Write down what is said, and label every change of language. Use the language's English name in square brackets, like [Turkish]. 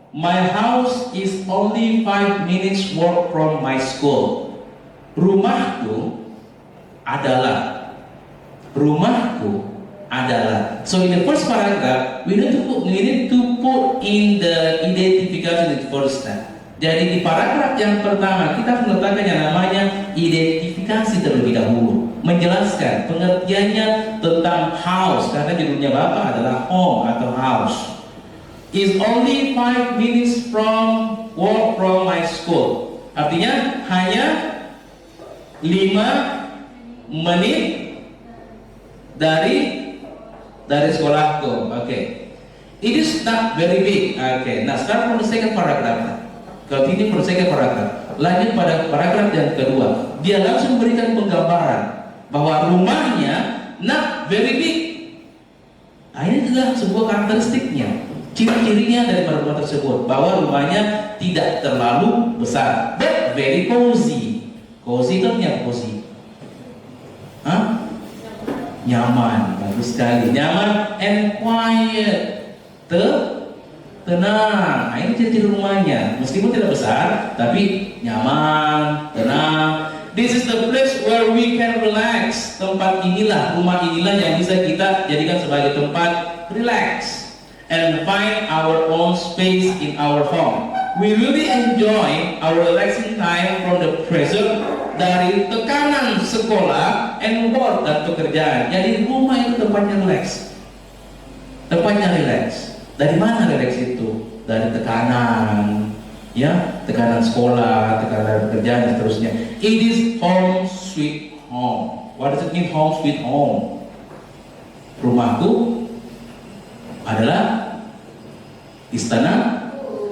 [English] My house is only 5 minutes walk from my school. [Indonesian] Rumahku adalah. Rumahku adalah. [English] So in the first paragraph, we need to put in the identification in the first step. [Indonesian] Jadi di paragraf yang pertama kita harus meletakkan yang namanya identifikasi terlebih dahulu, menjelaskan pengertiannya tentang house karena judulnya Bapak adalah home atau house. [English] Is only 5 minutes from walk from my school. [Indonesian] Artinya hanya 5 menit dari sekolahku. [English] Okay. It is not very big. Okay. Nah, start from the second paragraph. [Indonesian] Kalau ini [English] from the second paragraph. [Indonesian] Lanjut pada paragraf yang kedua. Dia langsung memberikan penggambaran bahwa rumahnya [English] not very big. [Indonesian] Nah, ini adalah sebuah karakteristiknya, ciri-cirinya dari rumah tersebut, bahwa rumahnya tidak terlalu besar, [English] but very cozy. [Indonesian] Cozy itu artinya cozy. Hah? Nyaman, bagus sekali. Nyaman [English] and quiet. [Indonesian] Tenang. Nah, ini ciri-ciri rumahnya. Meskipun tidak besar, tapi nyaman, tenang. [English] This is the place where we can relax. [Indonesian] Tempat inilah, rumah inilah yang bisa kita jadikan sebagai tempat relax [English] and find our own space in our home. We really enjoy our relaxing time from the pressure [Indonesian] dari tekanan sekolah [English] and work [Indonesian] dan pekerjaan. Jadi rumah itu tempatnya relax. Tempatnya relax. Dari mana relax itu? Dari tekanan, ya, tekanan sekolah, tekanan pekerjaan dan seterusnya. [English] It is home sweet home. What does it mean home sweet home? [Indonesian] Rumahku adalah istanaku.